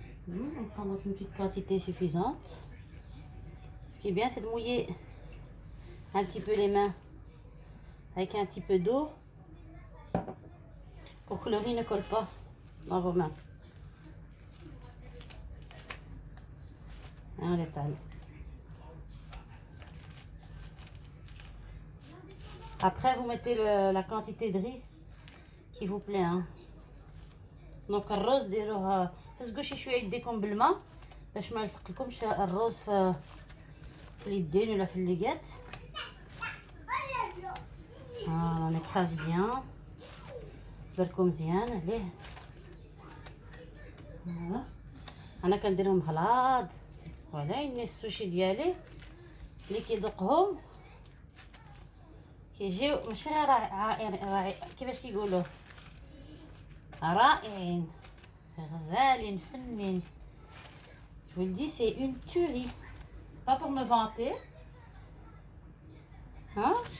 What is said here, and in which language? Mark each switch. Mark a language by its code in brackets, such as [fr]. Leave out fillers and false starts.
[fr] On prend donc une petite quantité suffisante. Ce qui est bien, c'est de mouiller un petit peu les mains avec un petit peu d'eau pour que le riz ne colle pas dans vos mains. Et on l'étale. Après, vous mettez la quantité de riz qui vous plaît. Hein. [ar] Donc, الرز ديروه فسقوا شويه يديكم بالماء باش ما يلصقلكمش الرز في اليدين ولا في الليقات. [fr] On écrase bien. [ar] بالكم مزيان عليه. انا كنديرهم غلاض. ولكن السوشي ديالي اللي كيذوقهم كيجيو ماشي رائعين كيفاش كيقولوا رائعين غزالين فنين. [fr] Je vous le dis, c'est une tuerie. Pas pour me vanter. Hein?